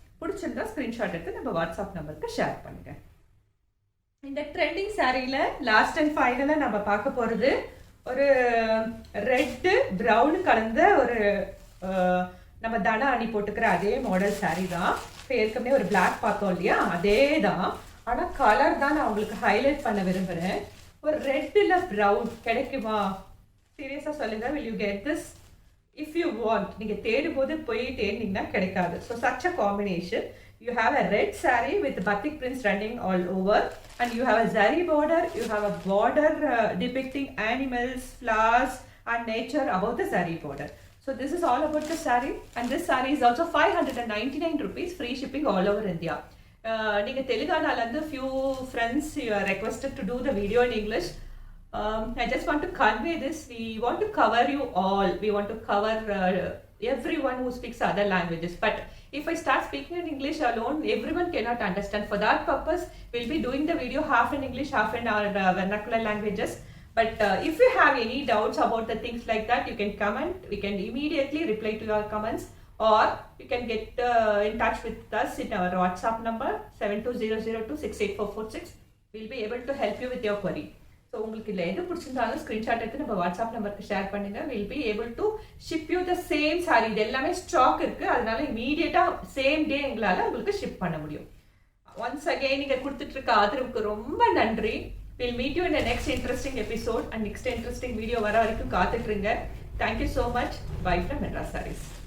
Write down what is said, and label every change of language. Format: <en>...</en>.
<ta>பிடிச்சிருந்தா ஸ்க்ரீன்ஷாட் எடுத்து நம்ம வாட்ஸ்அப் நம்பருக்கு ஷேர் பண்ணுங்க. இந்த ட்ரெண்டிங் சாரியில் லாஸ்ட் அண்ட் ஃபைனலாக நம்ம பார்க்க போகிறது ஒரு ரெட்டு ப்ரௌன் கலந்த ஒரு நம்ம தன அணி போட்டுக்கிற அதே மாடல் சாரி தான். இப்போ ஏற்கனவே ஒரு பிளாக் பார்த்தோம் இல்லையா, அதே தான். ஆனால் கலர் தான் நான் உங்களுக்கு ஹைலைட் பண்ண விரும்புகிறேன். ஒரு ரெட்டில் ப்ரௌன் கிடைக்குமா? சீரியஸாக சொல்லுங்க,</ta> <en>will you get this? if you want,</en> <ta>நீங்கள் தேடும் போது போய் தேடினீங்கன்னா கிடைக்காது.</ta> <en>So such a combination. You have a red saree with batik prints running all over, and you have a zari border. You have a border depicting animals, flowers, and nature above the zari border. So this is all about the saree, and this saree is also 599 rupees free shipping all over India.</en> <ta>நீங்க தெலுங்கானால இருந்து</ta> <en>few friends you are requested to do the video in English. I just want to convey this. We want to cover you all. We want to cover everyone who speaks other languages. But if I start speaking in English alone, everyone cannot understand. For that purpose, we'll be doing the video half in English, half in our vernacular languages. But if you have any doubts about the things like that, you can comment. We can immediately reply to your comments, or you can get in touch with us in our WhatsApp number 7200268446. We'll be able to help you with your query.</en> <ta>So உங்களுக்கு இல்லை எது பிடிச்சிருந்தாலும் screenshot எடுத்து நம்ம WhatsApp நம்பருக்கு share பண்ணுங்க.</ta> <en>Will be able to ship you the same saree.</en> <ta>இது எல்லாமே ஸ்டாக் இருக்கு, அதனால இமீடியட்டா சேம் டே எங்களால் உங்களுக்கு ஷிப் பண்ண முடியும். ஒன்ஸ் அகைன் நீங்க கொடுத்துட்டு இருக்க ஆதரவுக்கு ரொம்ப நன்றி.</ta> <en>will meet you in next interesting episode</en> <ta>and next interesting video வர வரைக்கும் காத்துட்டு இருங்க.</ta> <en>Thank you so much. Bye from Madras sarees.</en>